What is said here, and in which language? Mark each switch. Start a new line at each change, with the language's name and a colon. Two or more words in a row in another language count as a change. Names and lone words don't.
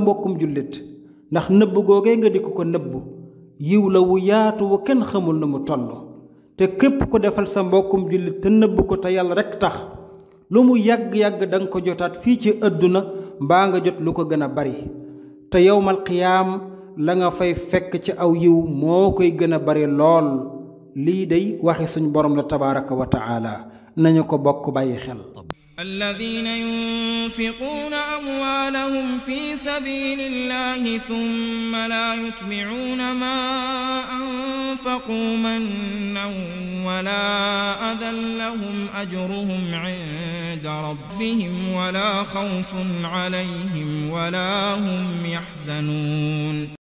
Wolof: mbokkum jullit ndax nëbb googee nga di ko nëbb yiw la wu yaatu wu kenn xamul na mu toll te képp ko defal sa mbokkum jullit te nëbb ko te yàlla rekk tax lu mu yàgg-yàgg da nga ko jotaat fii ci àdduna mbaa nga jot lu ko gën a bari te
Arabic: يوم القيامة
Wolof: la nga fay fekk ci aw yiw moo koy gën a bari lool lii day waxi suñ borom la
Arabic: تبارك وتعالى
Wolof: nañu ko bokk bàyyi xel
Arabic: الذين ينفقون أموالهم في سبيل الله ثم لا يتبعون ما أنفقوا منا ولا أذى لهم أجرهم عند ربهم ولا خوف عليهم ولا هم يحزنون